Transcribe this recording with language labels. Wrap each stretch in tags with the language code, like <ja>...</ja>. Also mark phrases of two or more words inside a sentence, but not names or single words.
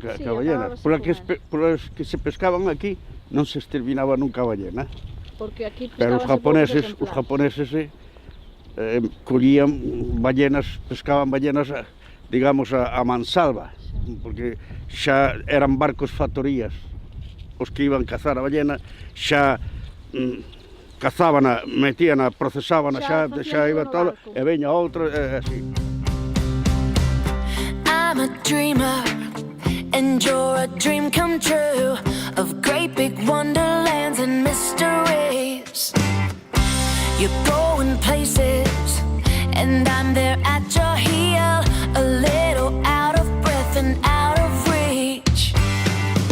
<gl>a ballena, por as que se pescaban aquí non se exterminaba nunca a ballena, pero os japoneses collían ballenas, pescaban ballenas, digamos, a mansalva, porque xa eran barcos factorías os que iban cazar a ballena, xa cazábana, metíana, procesábana, xa iba todo, e veña outra, así.</gl> <en>I'm a dreamer, and you're a dream come true, of great big wonderlands and mysteries. You're going places, and I'm there at your heel, a little out of breath and out of reach.</en>